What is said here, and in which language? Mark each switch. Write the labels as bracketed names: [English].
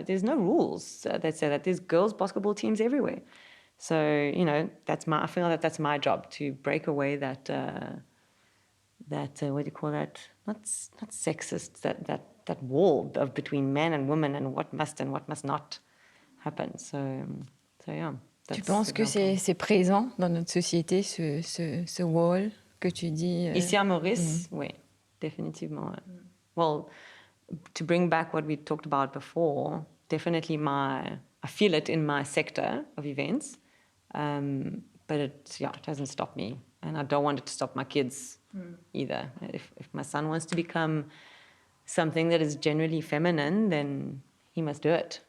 [English] There's no rules that say that. There's girls' basketball teams everywhere. So, I feel that that's my job, to break away that what do you call that? Not sexist, that wall between men and women and what must not happen. So yeah. [French] Tu penses que c'est présent dans notre société, ce wall que tu dis? Ici à Maurice, oui, définitivement. [English] Well, to bring back what we talked about before, definitely I feel it in my sector of events. But it doesn't stop me. And I don't want it to stop my kids either. If my son wants to become something that is generally feminine, then he must do it.